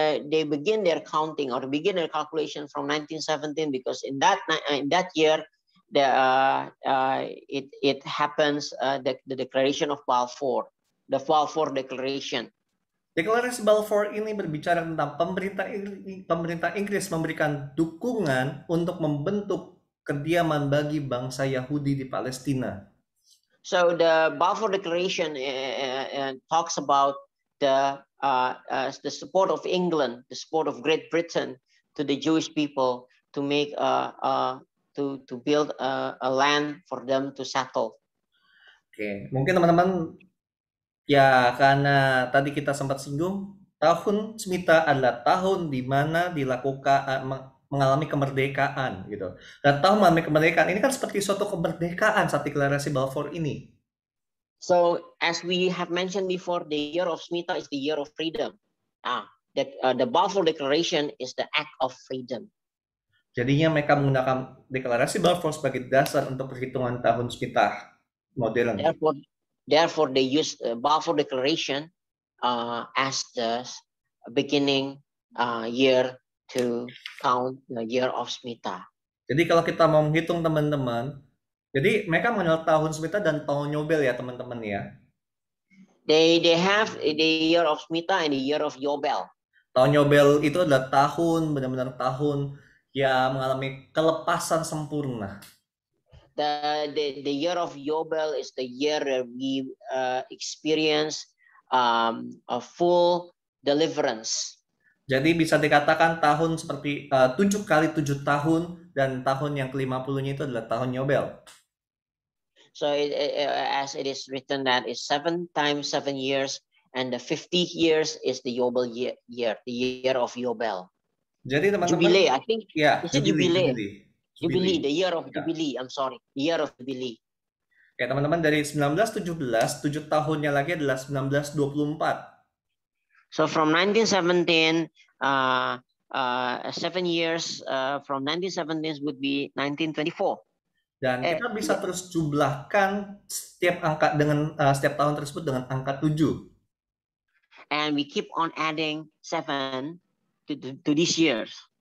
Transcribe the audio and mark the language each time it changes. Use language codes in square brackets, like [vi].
[en] They begin their counting or begin their calculation from 1917 because in that year it happens the declaration of Balfour, the Balfour Declaration. [id] Deklarasi Balfour ini berbicara tentang pemerintah Inggris memberikan dukungan untuk membentuk kediaman bagi bangsa Yahudi di Palestina. [en] So the Balfour Declaration talks about the support of England, the support of Great Britain to the Jewish people to make to build a land for them to settle. [id] Oke, mungkin teman-teman ya karena tadi kita sempat singgung tahun Smita adalah tahun di mana dilakukan mengalami kemerdekaan gitu. Dan tahun mengalami kemerdekaan ini kan seperti suatu kemerdekaan saat deklarasi Balfour ini. [en] So as we have mentioned before, the year of Smita is the year of freedom. The Balfour Declaration is the act of freedom. [id] Jadinya mereka menggunakan deklarasi Balfour sebagai dasar untuk perhitungan tahun Smita modern. [en] Therefore, they use Balfour Declaration as the beginning year to count the year of Smita. [id] Jadi kalau kita mau menghitung teman-teman, jadi mereka mengenal tahun Smita dan tahun Yobel ya teman-teman ya. [en] They have the year of Smita and the year of Yobel. [id] Tahun Yobel itu adalah tahun benar-benar tahun yang mengalami kelepasan sempurna. [en] The year of Yobel is the year that we experience a full deliverance. [id] Jadi bisa dikatakan tahun seperti 7 kali 7 tahun dan tahun yang ke-50-nya itu adalah tahun Yobel. [en] So as it is written that it's 7 times 7 years and the 50 years is the Yobel year, the year of Yobel. [id] Jadi teman-teman, [en] Jubilee, I think. [id] Ya, [en] is it Jubilee? Jubilee, the year of Jubilee. I'm sorry, the year of Jubilee. [id] Ya teman-teman, dari 1917, 7 tahunnya lagi adalah 1924. [en] So from 1917, 7 years from 1917 would be 1924. [id] Dan kita bisa terus jumlahkan setiap angka dengan setiap tahun tersebut dengan angka 7. [en] And we keep on adding 7 to these years.